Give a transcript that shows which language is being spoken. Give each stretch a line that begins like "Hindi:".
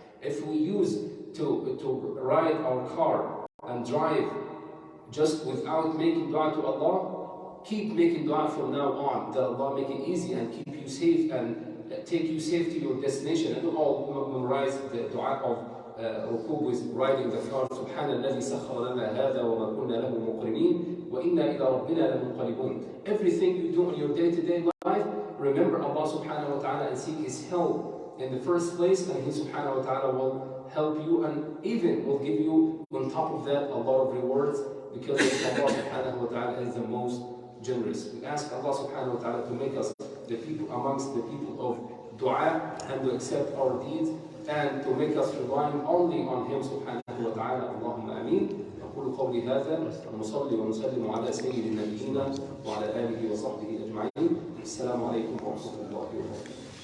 English: If we use to ride our car and drive just without making dua to Allah, keep making dua from now on, that Allah make it easy and keep you safe and take you safe to your destination. And all memorize the dua of ركوب with riding the car.
Arabic: سبحان الذي سخر لنا هذا وما كنا له مقرنين وإنا إلى ربنا لمنقلبون.
English: Everything you do in your day-to-day life, remember Allah subhanahu wa ta'ala and seek His help in the first place, and He subhanahu wa ta'ala will help you and even will give you on top of that a lot of rewards, because Allah subhanahu wa ta'ala is the most generous. We ask Allah subhanahu wa ta'ala to make us the people amongst the people of dua and to accept our deeds and to make us relying only on Him subhanahu wa ta'ala.
Arabic: Allahumma ameen. أقول قولي هذا ونصلي ونسلم على سيد النبيين وعلى آله وصحبه أجمعين. السلام عليكم ورحمة الله وبركاته.